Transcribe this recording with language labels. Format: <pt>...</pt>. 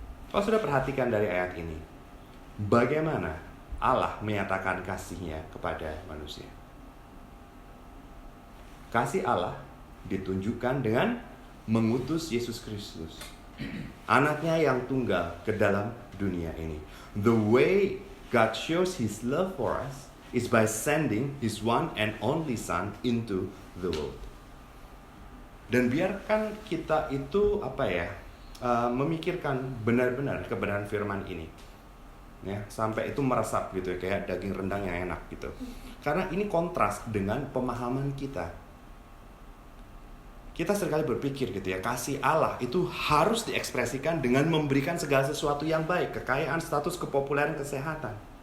<id>Kalau sudah perhatikan dari ayat ini, bagaimana Allah menyatakan kasih-Nya kepada manusia. Kasih Allah ditunjukkan dengan mengutus Yesus Kristus, anaknya yang tunggal, ke dalam dunia ini.</id> <en>The way God shows His love for us is by sending His one and only Son into the world.</en> <id>Dan biarkan kita itu memikirkan benar-benar kebenaran firman ini, ya, sampai itu meresap gitu ya, kayak daging rendang yang enak gitu. Karena ini kontras dengan pemahaman kita. Kita seringkali berpikir gitu ya, kasih Allah itu harus diekspresikan dengan memberikan segala sesuatu yang baik, kekayaan, status, kepopuleran, kesehatan.</id>